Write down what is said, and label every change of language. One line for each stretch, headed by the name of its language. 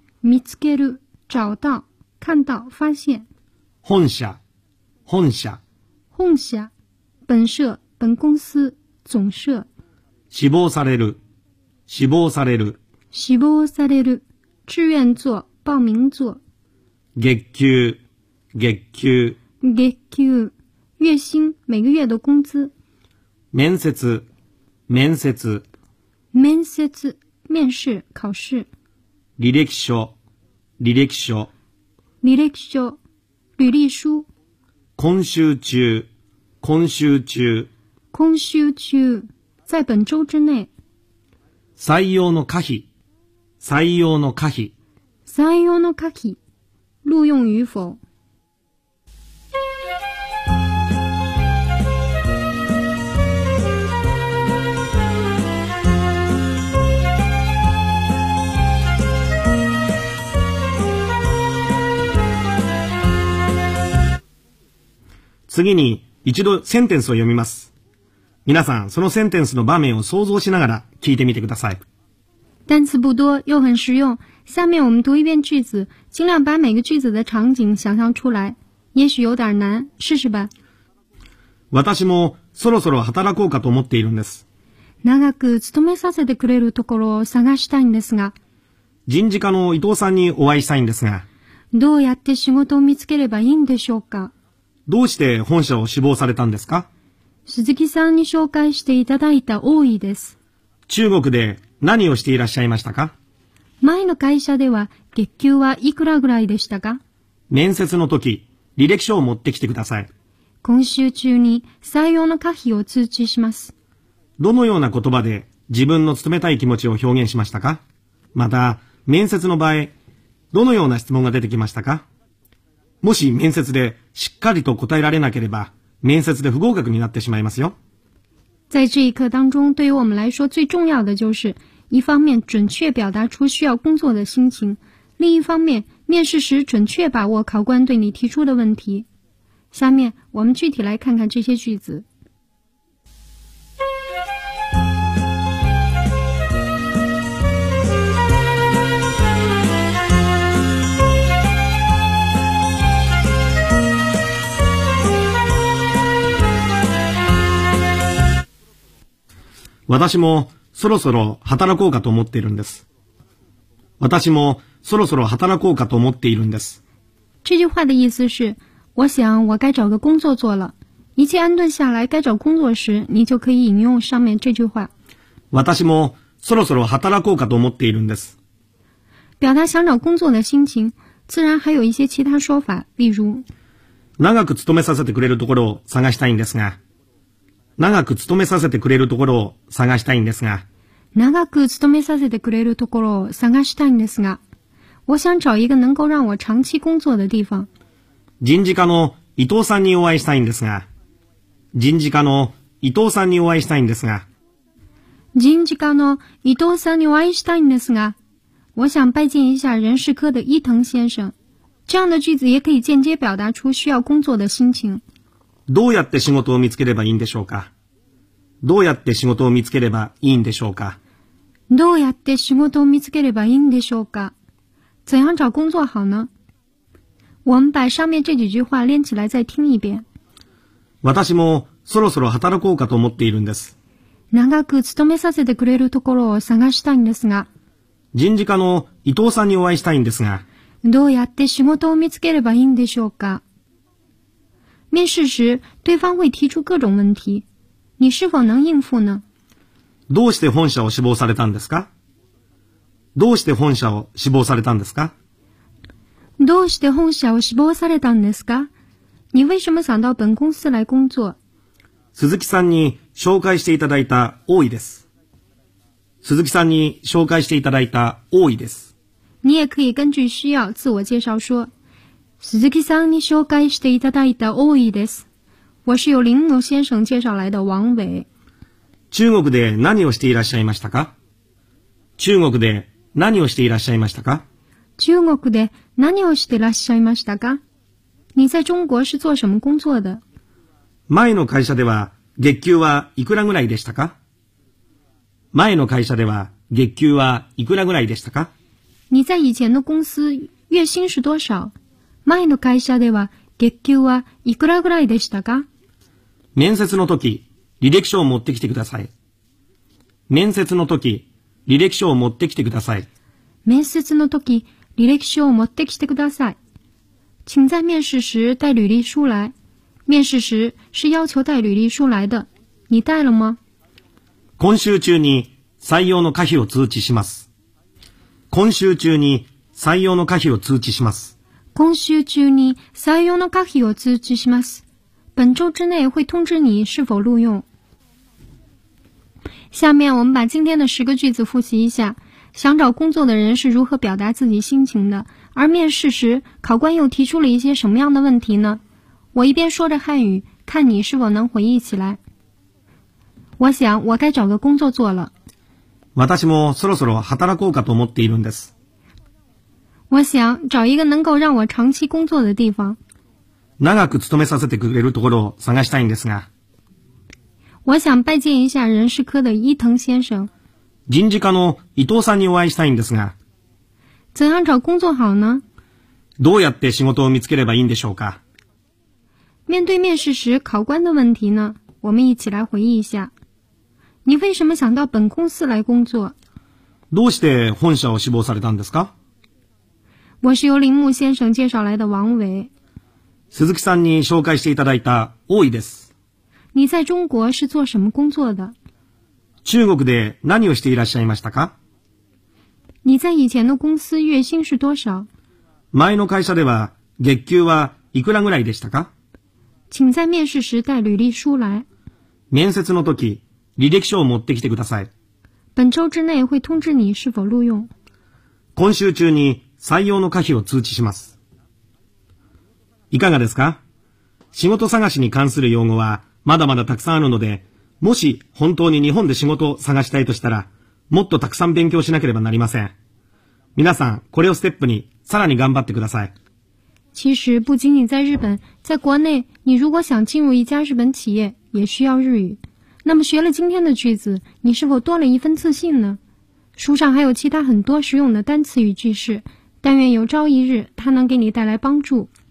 Japanese: 見つける、
Chinese: 找到、看到、发现。
Japanese: 本社、本社、本社、本社、
Chinese: 本公司、总社。
Japanese: 志望される、志望される、志望される、
Chinese: 志愿做、报名做。
Japanese: 月給、月給、月給、
Chinese: 月薪、每个月的工资。
Japanese: 面接、面接、面接、
Chinese: 面试、考试。
Japanese: 履歴書、履歴書、履歴書、履歴書。今週中、今週中、今週中、
Chinese: 在本周之内。
Japanese: 採用の可否、採用の可否、採用の可否、
Chinese: 錄用与否。
Japanese: 次に一度センテンスを読みます。皆さん、そのセンテンスの場面を想像しながら聞いてみてください。
Chinese: 单词不多又很实用。下面我们读一遍句子，尽量把每个句子的场景想象出来。也许有点难，试试吧。
Japanese: 私もそろそろ働こうかと思っているんです。長く勤めさせてくれるところを探したいんですが。人事課の伊藤さんにお会いしたいんですが。どうやって仕事を見つければいいんでしょうか。どうして本社を志望されたんですか？鈴木さんに紹介していただいた多いです。中国で何をしていらっしゃいましたか？前の会社では月給はいくらぐらいでしたか？面接の時、履歴書を持ってきてください。今週中に採用の可否を通知します。どのような言葉で自分の勤めたい気持ちを表現しましたか？また、面接の場合、どのような質問が出てきましたか？もし面接でしっかりと答えられなければ、面接で不合格になってしまいますよ。
Chinese: 在这一课当中，对于我们来说最重要的就是，一方面准确表达出需要工作的心情，另一方面面试时准确把握考官对你提出的问题。下面我们具体来看看这些句子。
Japanese: 私もそろそろ働こうかと思っているんです。私もそろそろ働こうかと思っているんです。
Chinese: 这句话的意思是，我想我该找个工作做了。一切安顿下来，该找工作时，你就可以引用上面这句话。
Japanese: 私もそろそろ働こうかと思っているんです。
Chinese: 表达想找工作的心情，自然还有一些其他说法，例如。
Japanese: 長く勤めさせてくれるところを探したいんですが。長く勤めさせてくれるところを探したいんですが。長く勤めさせてくれるところを探したいんですが。
Chinese: 我想找一个能够让我长期工作的地方。
Japanese: 人事課の伊藤さんにお会いしたいんですが。人事課の伊藤さんにお会いしたいんですが。人事課の伊藤さんにお会いしたいんですが。
Chinese: 我想拜见一下人事課的伊藤先生。这样的句子也可以间接表达出需要工作的心情。
Japanese: どうやって仕事を見つければいいんでしょうか。どうやって仕事を見つければいいんでしょうか。どうやって仕事を見つければいいんでしょうか。
Chinese: 怎样找工作好呢？我们把上面这几句话连起来再听一遍。
Japanese: 私もそろそろ働こうかと思っているんです。長く勤めさせてくれるところを探したいんですが。人事課の伊藤さんにお会いしたいんですが。どうやって仕事を見つければいいんでしょうか。
Chinese: 面试时，对方会提出各种问题，你是否能应付呢？
Japanese: どうして本社を志望されたんですか？どうして本社を志望されたんですか？どうして本社を志望されたんですか？
Chinese: 你为什么想到本公司来工作？
Japanese: 鈴木さんに紹介していただいた多いです。鈴木さんに紹介していただいた多いです。
Chinese: 你也可以根据需要自我介绍说。
Japanese: 鈴木さんに紹介していただいた多いです。
Chinese: 我是由林野先生介绍来的王伟。
Japanese: 中国で何をしていらっしゃいましたか？中国で何をしていらっしゃいましたか？中国で何をしていらっしゃいましたか？
Chinese: 你在中国是做什么工作的？
Japanese: 前の会社では月給はいくらぐらいでしたか？前の会社では月給はいくらぐらいでしたか？
Chinese: 你在以前的公司月薪是多少？
Japanese: 前の会社では月給はいくらぐらいでしたか？面接の時、履歴書を持ってきてください。面接の時、履歴書を持ってきてください。面接の時、履歴書を持ってきてください。
Chinese: 请在面试时带履历书来。面试时是要求带履历书来的。你带了吗？
Japanese: 今週中に採用の可否を通知します。今週中に採用の可否を通知します。今週中に採用の可否を通知します。
Chinese: 本周之内会通知你是否录用。下面我们把今天的十个句子复习一下。想找工作的人是如何表达自己心情的？而面试时，考官又提出了一些什么样的问题呢？我一边说着汉语，看你是否能回忆起来。我想我该找个工作做了。
Japanese: 私もそろそろ働こうかと思っているんです。
Chinese: 我想找一个能够让我长期工作的地方。
Japanese: 長く勤めさせてくれるところを探したいんですが。
Chinese: 我想拜见一下人事科的伊藤先生。
Japanese: 人事課の伊藤さんにお会いしたいんですが。
Chinese: 怎样找工作好呢？
Japanese: どうやって仕事を見つければいいんでしょうか。
Chinese: 面对面试时考官的问题呢？我们一起来回忆一下。你为什么想到本公司来工作？
Japanese: どうして本社を志望されたんですか？
Chinese: 我是由林木先生介绍来的王伟。
Japanese: 鈴木さんに紹介していただいた多いです。
Chinese: 你在中国是做什么工作的？
Japanese: 中国で何をしていらっしゃいましたか？
Chinese: 你在以前的公司月薪是多少？
Japanese: 前の会社では月給はいくらぐらいでしたか？
Chinese: 请在面试时带履历书来。
Japanese: 面接の時、履歴書を持ってきてください。
Chinese: 本周之内会通知你是否录用。
Japanese: 今週中に採用の可否を通知します。いかがですか？仕事探しに関する用語はまだまだたくさんあるので、もし本当に日本で仕事を探したいとしたら、もっとたくさん勉強しなければなりません。皆さん、これをステップにさらに頑張ってください。
Chinese: 其实不仅仅在日本，在国内，你如果想进入一家日本企业，也需要日语。那么学了今天的句子，你是否多了一份自信呢？书上还有其他很多实用的单词与句式，但愿有朝一日它能给你带来帮助。